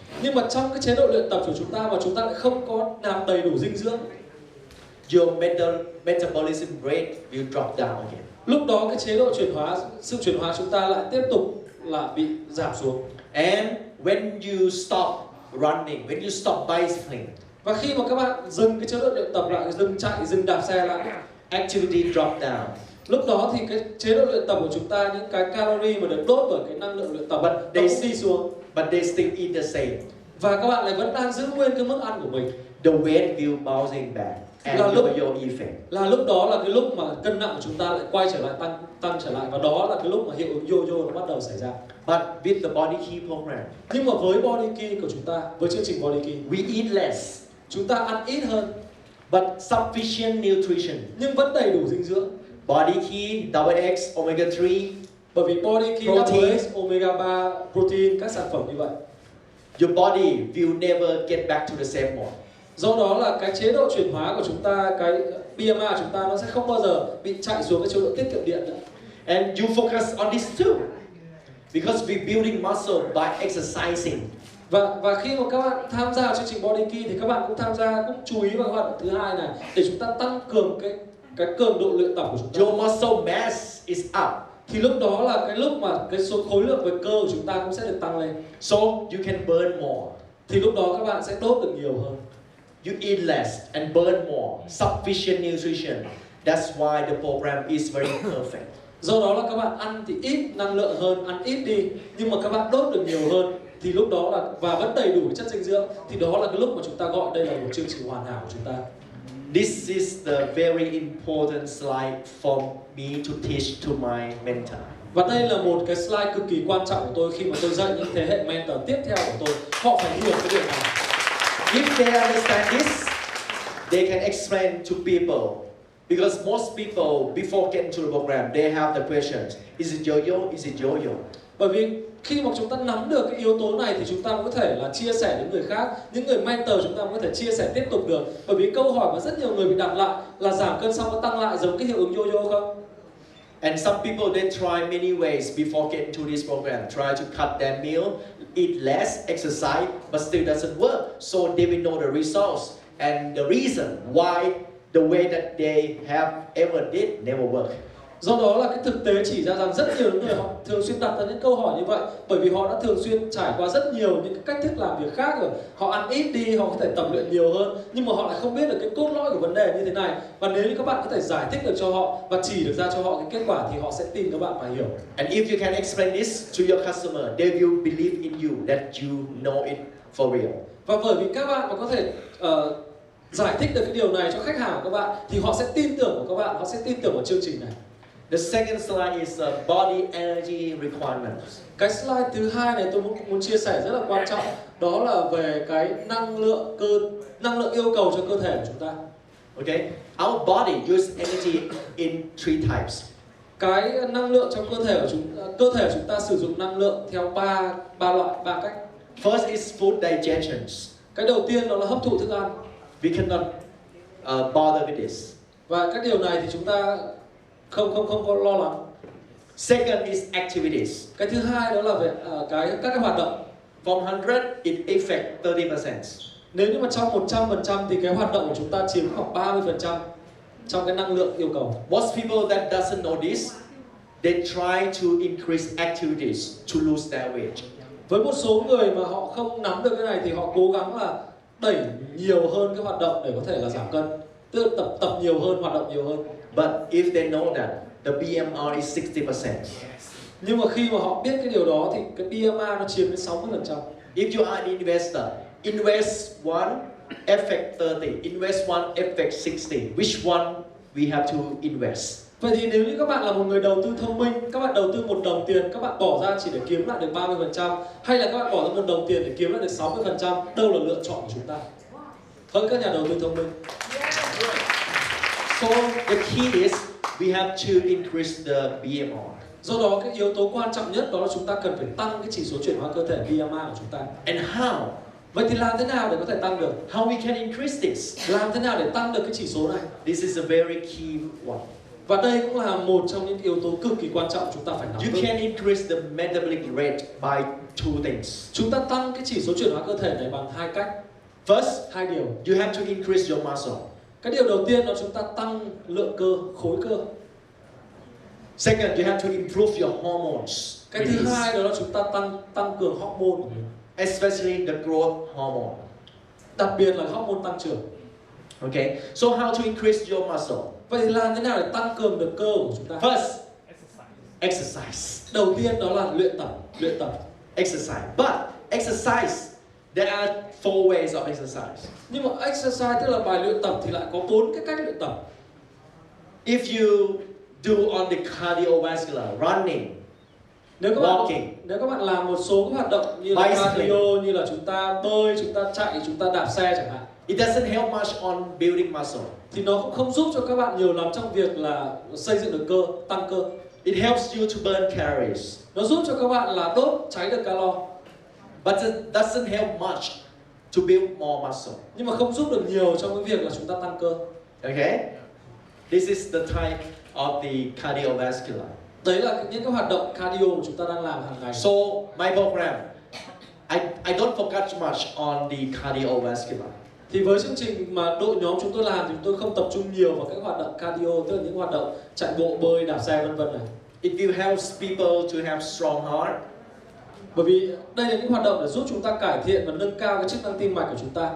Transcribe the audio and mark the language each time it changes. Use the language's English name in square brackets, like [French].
[Vietnamese] nhưng mà trong cái chế độ luyện tập của chúng ta mà chúng ta lại không có nạp đầy đủ dinh dưỡng, [English] your metabolism rate will drop down again. [Vietnamese] Lúc đó cái chế độ sự chuyển hóa chúng ta lại tiếp tục là bị giảm xuống. [English] And when you stop running, when you stop bicycling, [Vietnamese] và khi mà các bạn dừng cái chế độ luyện tập lại, dừng chạy, dừng đạp xe lại, [English] activity drop down. [Vietnamese] Lúc đó thì cái chế độ luyện tập của chúng ta, những cái calorie mà được đốt bởi cái năng lượng luyện tập nó cũng đi xuống. [English] But they still eat the same. [Vietnamese] Và các bạn lại vẫn đang giữ nguyên cái mức ăn của mình. [English] The weight will bouncing back and yo-yo effect. [Vietnamese] Là lúc đó là cái lúc mà cân nặng của chúng ta lại quay trở lại tăng trở lại, và đó là cái lúc mà hiệu ứng yo-yo nó bắt đầu xảy ra. [English] But with the body key program, [Vietnamese] nhưng mà với body key của chúng ta, với chương trình body key, [English] we eat less. [Vietnamese] Chúng ta ăn ít hơn, [English] but sufficient nutrition. [Vietnamese] Nhưng vẫn đầy đủ dinh dưỡng. [English] Body key, double X, omega 3. [Vietnamese] Bởi vì body key, double X, omega 3, protein, các sản phẩm như vậy. [English] Your body will never get back to the same mode. [Vietnamese] Do đó là cái chế độ chuyển hóa của chúng ta, cái BMI của chúng ta nó sẽ không bao giờ bị chạy xuống cái chế độ tiết kiệm điện nữa. [English] And you focus on this too, because we building muscle by exercising. [Vietnamese] Và khi mà các bạn tham gia chương trình body key thì các bạn cũng chú ý vào cái hoạt động thứ hai này để chúng ta tăng cường cái cường độ luyện tập của chúng ta. [English] Your muscle mass is up. [Vietnamese] Thì lúc đó là cái lúc mà cái số khối lượng về cơ của chúng ta cũng sẽ được tăng lên. [English] So you can burn more. [Vietnamese] Thì lúc đó các bạn sẽ đốt được nhiều hơn. [English] You eat less and burn more. Sufficient nutrition. That's why the program is very perfect. [Vietnamese] Do đó là các bạn ăn thì ít năng lượng hơn, ăn ít đi, nhưng mà các bạn đốt được nhiều hơn. Thì lúc đó là và vẫn đầy đủ chất dinh dưỡng, thì đó là cái lúc mà chúng ta gọi đây là một chương trình hoàn hảo của chúng ta. [English] This is the very important slide for me to teach to my mentor. [Vietnamese] Và đây là một cái slide cực kỳ quan trọng của tôi khi mà tôi dạy những thế hệ mentor tiếp theo của tôi. Họ phải hiểu cái điều này. [English] If they understand this, they can explain to people. Because most people, before getting to the program, they have the questions. Is it yo-yo? Is it yo-yo? [Vietnamese] Bởi vì khi mà chúng ta nắm được cái yếu tố này thì chúng ta có thể là chia sẻ đến người khác. Những người mentor chúng ta có thể chia sẻ tiếp tục được. Bởi vì câu hỏi mà rất nhiều người bị đặt lại là giảm cân xong có tăng lại giống cái hiệu ứng yo-yo không? [English] And some people, they try many ways before getting to this program. Try to cut their meal, eat less, exercise, but still doesn't work. So they will know the results and the reason why the way that they have ever did never work. [Vietnamese] Do đó là cái thực tế chỉ ra rằng rất nhiều người họ thường xuyên đặt ra những câu hỏi như vậy, bởi vì họ đã thường xuyên trải qua rất nhiều những cái cách thức làm việc khác rồi. Họ ăn ít đi, họ có thể tập luyện nhiều hơn, nhưng mà họ lại không biết được cái cốt lõi của vấn đề như thế này. Và nếu như các bạn có thể giải thích được cho họ và chỉ được ra cho họ cái kết quả thì họ sẽ tin các bạn và hiểu. [English] And if you can explain this to your customer, they will believe in you that you know it for real. [Vietnamese] Và bởi vì các bạn mà có thể giải thích được cái điều này cho khách hàng của các bạn thì họ sẽ tin tưởng vào các bạn, họ sẽ tin tưởng vào chương trình này. [English] The second slide is body energy requirements. [Vietnamese] Cái slide thứ hai này tôi muốn chia sẻ rất là quan trọng, đó là về cái năng lượng yêu cầu cho cơ thể của chúng ta. [English] Okay, our body uses energy in 3 types. [Vietnamese] Cái năng lượng trong cơ thể của chúng ta sử dụng năng lượng theo ba cách. [English] First is food digestion. [Vietnamese] Cái đầu tiên đó là hấp thụ thức ăn. [English] We cannot bother with this. [Vietnamese] Và các điều này thì chúng ta không có lo lắng. [English] Second is activities. [Vietnamese] Cái thứ hai đó là về các cái hoạt động. [English] From 100, it affects 30%. [Vietnamese] Nếu như mà trong 100% thì cái hoạt động của chúng ta chiếm khoảng 30% trong cái năng lượng yêu cầu. [English] Most people that doesn't know this, they try to increase activities to lose their weight. [Vietnamese] Với một số người mà họ không nắm được cái này thì họ cố gắng là đẩy nhiều hơn cái hoạt động để có thể là giảm cân, tức là tập nhiều hơn, hoạt động nhiều hơn. [English] But if they know that the BMR is 60%. [Vietnamese] Nhưng mà khi mà họ biết cái điều đó thì cái BMI nó chiếm đến 60%. [English] If you are an investor, invest one, affect 30. Invest one, affect 60. Which one we have to invest? [Vietnamese] Vậy thì nếu như các bạn là một người đầu tư thông minh, các bạn đầu tư 1 đồng tiền, các bạn bỏ ra chỉ để kiếm lại được 30%, hay là các bạn bỏ ra 1 đồng tiền để kiếm lại được 60%, đâu là lựa chọn của chúng ta? Hỡi các nhà đầu tư thông minh. [English] So the key is we have to increase the BMR. [Vietnamese] Do đó cái yếu tố quan trọng nhất đó là chúng ta cần phải tăng cái chỉ số chuyển hóa cơ thể BMI của chúng ta. [English] And how? [Vietnamese] Vậy thì làm thế nào để có thể tăng được? [English] How we can increase this? [Vietnamese] Làm thế nào để tăng được cái chỉ số này? [English] This is a very key one. [Vietnamese] Và đây cũng là một trong những yếu tố cực kỳ quan trọng chúng ta phải nắm [English] You [Vietnamese] vững. [English] can increase the metabolic rate by 2 things. [Vietnamese] Chúng ta tăng cái chỉ số chuyển hóa cơ thể này bằng 2 cách. [English] First, [Vietnamese] Hai điều. [English] you have to increase your muscle. [Vietnamese] Cái điều đầu tiên là chúng ta tăng lượng cơ, khối cơ. [English] Second, you have to improve your hormones. [Vietnamese] Cái thứ hai đó là chúng ta tăng cường hormone, [English] Especially the growth hormone. [Vietnamese] đặc biệt là hormone tăng trưởng. [English] Okay, so how to increase your muscle? [Vietnamese] Vậy thì làm thế nào để tăng cường được cơ của chúng ta? [English] First, exercise. [Vietnamese] Đầu tiên đó là luyện tập. [English] Exercise. But exercise, there are 4 ways of exercise. [Vietnamese] Nhưng mà exercise tức là bài luyện tập thì lại có 4 cái cách luyện tập. [English] If you do on the cardiovascular, running, [Vietnamese] Nếu [English] walking, [Vietnamese] các bạn làm một số các hoạt động như là [English] bicycling, [Vietnamese] cardio, như là chúng ta bơi, chúng ta chạy, chúng ta đạp xe chẳng hạn, [English] it doesn't help much on building muscle. [Vietnamese] thì nó cũng không giúp cho các bạn nhiều lắm trong việc là xây dựng được cơ, tăng cơ. [English] It helps you to burn calories, [Vietnamese] Nó giúp cho các bạn là đốt cháy được calo, [English] but it doesn't help much to build more muscle. [Vietnamese] nhưng mà không giúp được nhiều trong cái việc là chúng ta tăng cơ. [English] Okay? This is the type of the cardiovascular. [Vietnamese] Đấy là những cái hoạt động cardio mà chúng ta đang làm hàng ngày. [English] So my program, I don't focus much on the cardiovascular. [Vietnamese] Thì với chương trình mà đội nhóm chúng tôi làm thì chúng tôi không tập trung nhiều vào các hoạt động cardio, tức là những hoạt động chạy bộ, bơi, đạp xe vân vân này. [English] It will help people to have strong heart, [Vietnamese] Bởi vì đây là những hoạt động để giúp chúng ta cải thiện và nâng cao cái chức năng tim mạch của chúng ta,